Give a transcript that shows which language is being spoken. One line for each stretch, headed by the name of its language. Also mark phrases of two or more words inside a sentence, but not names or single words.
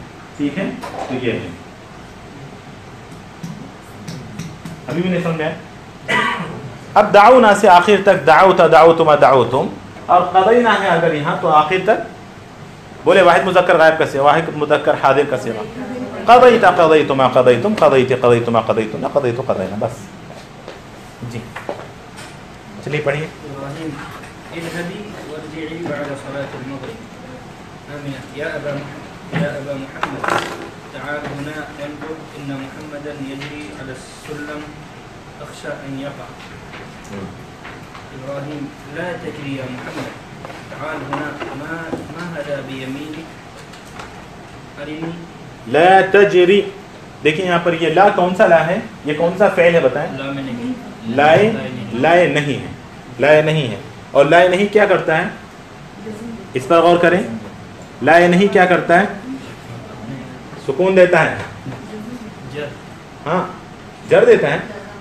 Urdu: ٹھیک ہے، تو یہ ہے. ابھی بھی نہیں سمجھا؟ اب دعونا سے آخر تک
Arabic: دعوتا، دعوتما، دعوتم،
Urdu: اور قضینا ہے اگر یہاں تو آخر تک بولے واحد مذکر غائب کا صیغہ، واحد مذکر حاضر کا صیغہ.
Arabic: قضیتا، قضیتما، قضیتم، قضیت، قضیتما، قضیتنا، قضیت، قضینا.
Urdu: بس جی چلیے پڑھیے.
Arabic: اذهبي وارجعي بعد صلاة المغرب. آمين. يا أبا محمد تعال هنا وانظر إن محمدا يجري على السلم أخشى أن يقع. إبراهيم لا تجري يا محمد تعال هنا ما هذا بيمينك أرني. لا تجری،
Urdu: دیکھیں یہاں پر یہ لا کون سا لا ہے؟ یہ کون سا فعل ہے بتائیں؟ لائے، لائے نہیں ہے، لائے نہیں ہے. اور لائے نہیں کیا کرتا ہے؟ اس پر غور کریں. لائے نہیں کیا کرتا ہے؟ سکون دیتا ہے. ہاں جر دیتا ہے.